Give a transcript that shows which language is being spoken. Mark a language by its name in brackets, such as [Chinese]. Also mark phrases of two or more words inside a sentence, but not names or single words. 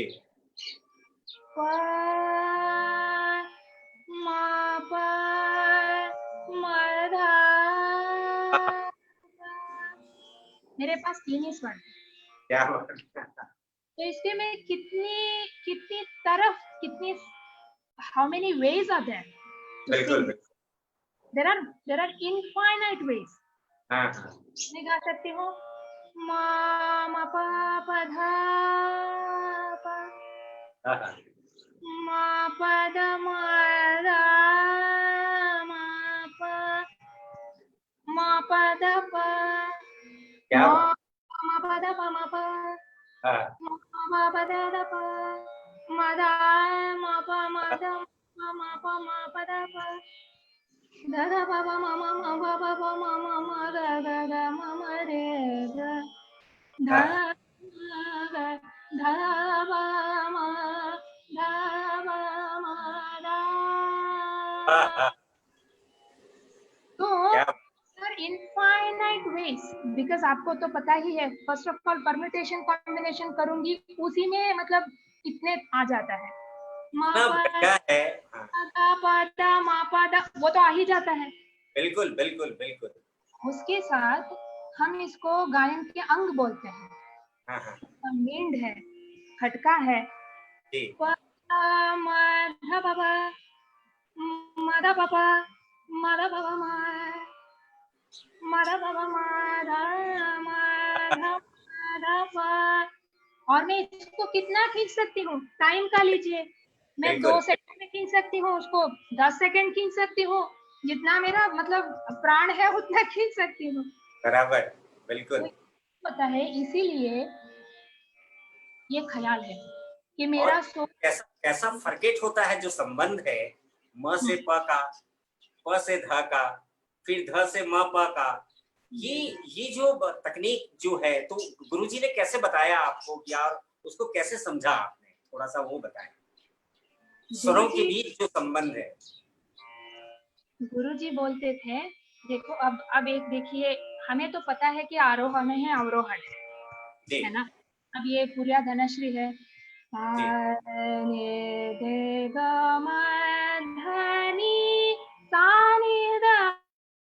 [Hindi] प म प म धा, मेरे पास तीन ही स्वर है। क्या बात। तो इसके में कितनी कितनी तरफ कितनी, [English] how many ways are there to [Hindi] बिल्कुल [English] सिंग। [Hindi] बिल्कुल। [English] there are infinite ways. [Hindi] हाँ हाँ मैं गा सकती हूँ मा मा पा पा धा पा, हाँ हाँ। मा पा धा मा धा मा पा, मा पा धा पा, क्या मा बात। मा पा धा पा मा पा, हाँ मा पा पा धा धा पा, मा धा मा पा मा धा मा पा मा पा धा पा, धा धा पा पा मा मा मा पा पा पा मा मा मा गा गा गा मा मा रे गा, धा हाँ गा धा बा मा धा बा मा धा। हाँ हाँ। तो क्या सर [English] infinite ways, [Hindi] बिकॉज आपको तो पता ही है, [English] first of all permutation combination [Hindi] करूंगी उसी में मतलब इतने आ जाता है, मा इतना पा बढ़िया है। हाँ धा पा धा मा पा धा, वो तो आ ही जाता है। बिल्कुल बिल्कुल बिल्कुल। उसके साथ हम इसको गायन के अंग बोलते हैं। हाँ हाँ मींड है, खटका है, जी प म ध प प म ध प प म ध प प म म ध प प म ध म ध म ध प। और मैं इसको कितना खींच सकती हूँ, टाइम का लीजिए, मैं बिल्कुल 2 सेकंड में खींच सकती हूँ उसको, 10 सेकंड खींच सकती हूँ, जितना मेरा मतलब प्राण है उतना खींच सकती हूँ। बराबर तो बिल्कुल। होता है, इसीलिए ये ख्याल है कि और मेरा सोच। कैसा कैसा फर्केट होता है जो संबंध है म से प का, प से ध का, फिर ध से म प का। ये ये जो तकनीक जो है तो गुरुजी ने कैसे बताया आपको या उसको कैसे समझा आपने, थोड़ा सा वो बताएं। स्वरों के गुरुजी बीच जो संबंध है। गुरुजी बोलते थे, देखो अब एक देखिए, हमें तो पता है कि आरोहण में है अवरोहण जी है ना। अब ये पूर्या धनश्री है, जी ने दे ग म ध नि सा नि ध